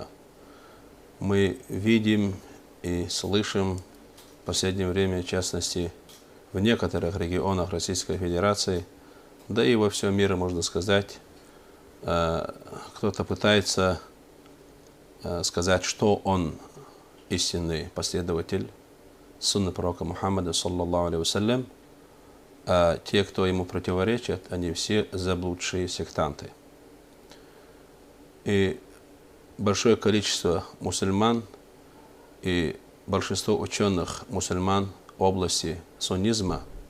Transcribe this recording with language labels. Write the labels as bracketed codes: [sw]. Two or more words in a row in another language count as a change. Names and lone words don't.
[ru] Мы видим и слышим в последнее время, в частности, в некоторых регионах Российской Федерации, да и во всем мире, можно сказать, кто-то пытается сказать, что он истинный последователь сунны пророка Мухаммада, [ar] صلى الله عليه وسلم, [ru] а те, кто ему противоречат, они все заблудшие сектанты. И большое количество мусульман и большинство ученых мусульман в области суннизма